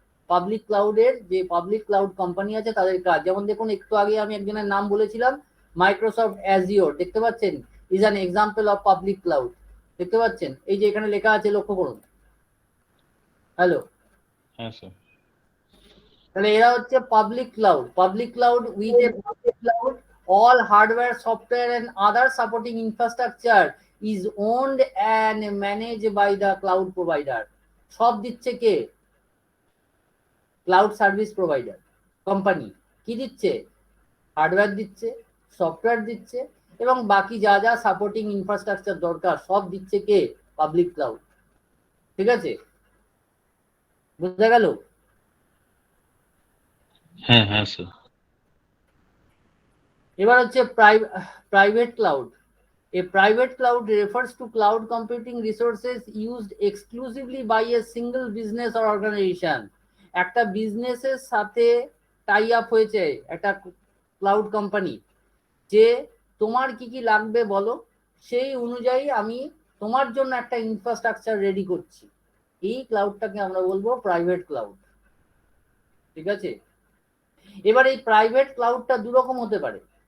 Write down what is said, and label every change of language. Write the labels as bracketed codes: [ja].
[bn] Public ক্লাউডের যে public cloud company আছে তাদের কাজ। যেমন দেখুন একটু আগে আমি একজনের নাম বলেছিলাম, মাইক্রোসফট অ্যাজিওর, দেখতে পাচ্ছেন, [en] is an example of public cloud, [bn] দেখতে পাচ্ছেন, এই যে এখানে লেখা আছে, লক্ষ্য করুন। হ্যালো, হ্যাঁ স্যার। তাহলে এরা হচ্ছে public cloud. [en] Public cloud with a public cloud all hardware, software and other supporting infrastructure is owned and managed by the cloud provider. [bn] সব দিচ্ছে কে? Cloud service provider company. কি দিচ্ছে? হার্ডওয়্যার দিচ্ছে, সফটওয়্যার দিচ্ছে এবং বাকি যা যা সাপোর্টিং ইনফ্রাস্ট্রাকচার দরকার সব দিচ্ছে কে? Public cloud. ঠিক আছে, বুঝা গেল? হ্যাঁ হ্যাঁ স্যার। এবার হচ্ছে private cloud. [en] A private cloud refers to cloud computing resources used exclusively by a single business or organization. [bn] একটা বিজনেসের সাথে টাই আপ হয়েছে একটা ক্লাউড কোম্পানি, যে তোমার কি কি লাগবে বলো, সেই অনুযায়ী আমি তোমার জন্য একটা ইনফ্রাস্ট্রাকচার রেডি করছি। এই ক্লাউডটাকে আমরা বলবো প্রাইভেট ক্লাউড। ঠিক আছে, এবার এই প্রাইভেট ক্লাউডটা দুরকম হতে পারে।